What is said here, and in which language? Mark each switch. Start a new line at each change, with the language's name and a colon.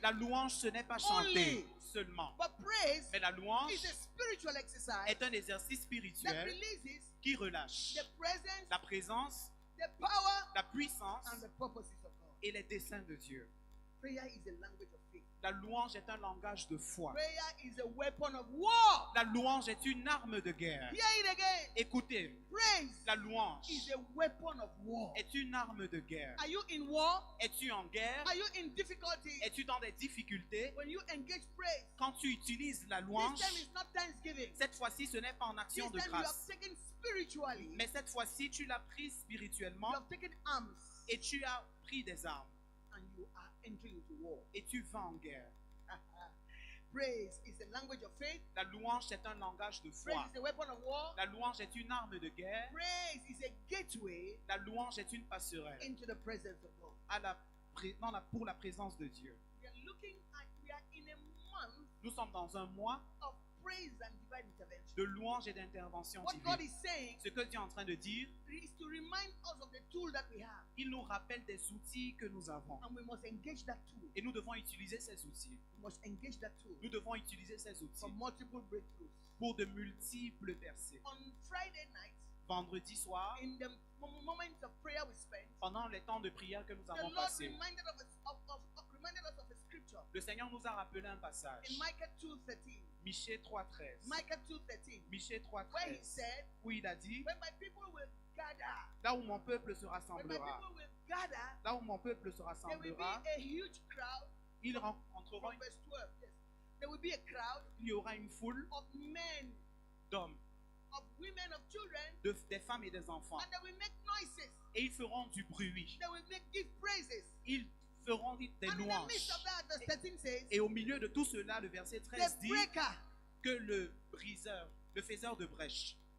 French: La louange, ce n'est pas chanter seulement.
English: but praise
French: Mais la louange
English: is a spiritual exercise
French: est un exercice
English: that
French: spirituel
English: releases
French: qui relâche
English: the presence,
French: la présence,
English: the power,
French: la puissance
English: and the purposes of God.
French: et les desseins de Dieu.
English: Prayer is a language of faith.
French: La louange est un langage de foi.
English: Prayer is a weapon of war.
French: La louange est une arme de guerre.
English: Hear it again.
French: Écoutez,
English: Praise
French: la louange
English: is a weapon of war.
French: est une arme de guerre.
English: Are you in war?
French: Es-tu en guerre?
English: Are you in difficulty?
French: Es-tu dans des difficultés?
English: When you engage praise,
French: Quand tu utilises la
English: this
French: louange,
English: time is not thanksgiving.
French: cette fois-ci, ce n'est pas en
English: This
French: action
English: time
French: de
English: you have
French: grâce.
English: taken spiritually.
French: Mais cette fois-ci, tu l'as prise
English: You
French: spirituellement
English: have taken arms
French: et tu as pris des armes
English: and you are entering into war.
French: et tu vas en guerre.
English: Praise is a language of faith.
French: La louange, c'est un langage de
English: Praise
French: foi.
English: is a weapon of war.
French: La louange est une arme de guerre.
English: Praise is a gateway
French: La louange est une passerelle
English: into the presence of God.
French: pour la présence de Dieu.
English: We are in a month
French: Nous sommes dans un mois
English: of praise and divine intervention.
French: de louange et d'intervention
English: What God
French: divine.
English: is saying
French: Ce que Dieu est en train de dire,
English: is to remind us of the tool that we have,
French: il nous rappelle des outils que nous avons.
English: and we must engage that tool.
French: Et nous devons utiliser ces outils.
English: We must engage that tool
French: Nous devons utiliser ces outils
English: for multiple breakthroughs.
French: pour de multiples percées.
English: On Friday night,
French: Vendredi soir,
English: in the moments of prayer we spent,
French: pendant les temps de prière que nous
English: the
French: avons
English: Lord
French: passés,
English: reminded us of a scripture
French: le Seigneur nous a rappelé un passage.
English: in Micah 2:13.
French: Michée 3.13.
English: Micah 2:13,
French: Michée
English: where he
French: 3.13.
English: said,
French: Où il a dit,
English: "When my people will gather,
French: là où mon peuple se
English: when my
French: rassemblera,
English: people will gather,
French: là où mon peuple se
English: there will be
French: rassemblera,
English: a huge crowd."
French: il rencontrera,
English: From verse 12, yes. There will be a crowd
French: il y aura une foule
English: of men,
French: d'hommes,
English: of women, of children,
French: des femmes et des enfants.
English: and they will make noises.
French: Et ils feront du bruit.
English: They will give praises.
French: Ils feront des
English: And in the
French: louanges.
English: midst of that, verse 13 says,
French: Et au milieu de tout cela, le verset 13
English: the
French: dit
English: breaker,
French: que le briseur, le faiseur de brèche,